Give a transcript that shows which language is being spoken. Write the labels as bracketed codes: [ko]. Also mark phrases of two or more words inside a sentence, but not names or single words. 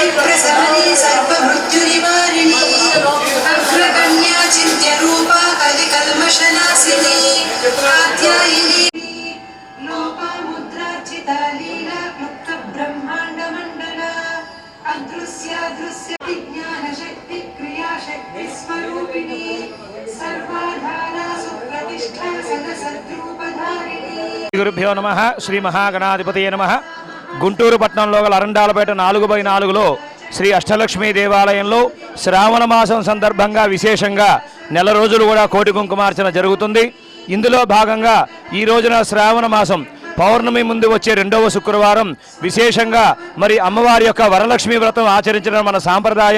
[sa] प्रसमनी सर्वमृत्युनिवारिणी अग्रगण्या चिन्त्य रूपा कलिकल्मषनाशिनी कात्यायिनी लोपामुद्रार्चिता लीला क्लुप्त ब्रह्माण्ड मण्डला अदृश्यादृश्य विज्ञान शक्ति क्रिया शक्ति स्वरूपिणी सर्वाधारा सुप्रतिष्ठा सदसद्रूपधारिणी गुरुभ्यो नमः श्री महागणाधिपतये नमः [te] గుంటూరు పట్టణంలో గల అరండాలపేట 4/4లో శ్రీ అష్టలక్ష్మీ దేవాలయంలో శ్రావణ మాసం సందర్భంగా విశేషంగా నెల రోజులు కూడా కోటి కుంకుమార్చన జరుగుతుంది. ఇందులో భాగంగా ఈ రోజున శ్రావణ మాసం పౌర్ణమి ముందు వచ్చే 2వ శుక్రవారం విశేషంగా మరి అమ్మవారి యొక్క వరలక్ష్మి వ్రతం ఆచరించడం మన సాంప్రదాయం.